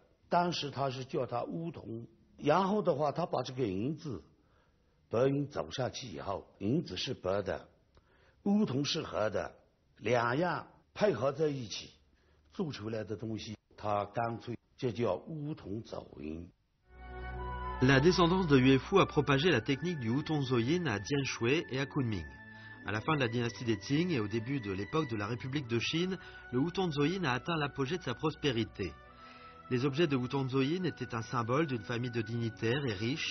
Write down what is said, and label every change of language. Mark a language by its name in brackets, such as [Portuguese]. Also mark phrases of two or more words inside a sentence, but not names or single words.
[Chinese] 当时他是叫它乌铜，然后的话，他把这个银子白银走上去以后，银子是白的，乌铜是黑的，两样配合在一起做出来的东西，它干脆就叫乌铜走银。 [French] La descendance de Yuefu a propagé la technique du Wutongzoyin à Dianshui et à Kunming. À la fin de la dynastie des Qing et au début de l'époque de la République de Chine, le Wutongzoyin a atteint l'apogée de sa prospérité. Les objets de Wutongzoyin étaient un symbole d'une famille de dignitaires et riches.